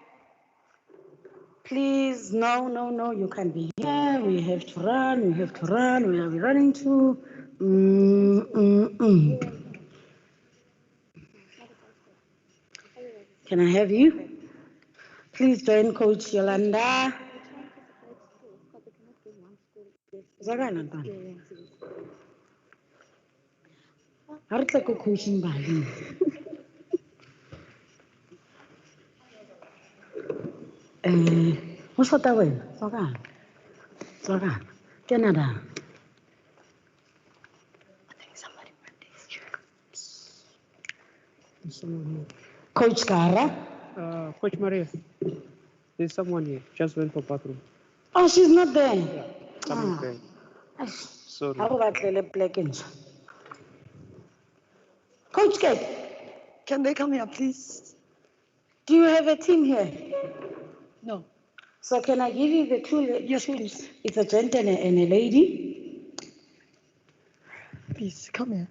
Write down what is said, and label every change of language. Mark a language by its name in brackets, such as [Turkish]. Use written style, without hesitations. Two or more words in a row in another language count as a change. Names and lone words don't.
[English] Please, no, you can't be here. We have to run, Where are we running to? Can I have you? Please join Coach Yolanda. [Zulu] Zakana ntwana. [Southern Sotho] Ha re tle ko Coach Mbali. Ho shota wena, Zakana. [English] Canada. Someone here. Coach Kara. Coach Maria. There's someone here. Just went for bathroom. Oh, she's not there. Yeah. Coming there. Sorry. [Northern Sotho] Ha go batlele plek e ntšha. [English] Coach Kate. Can they come here, please? Do you have a team here? No. So can I give you the two? Yes, please. It's a gentleman and a lady. Peace, come here.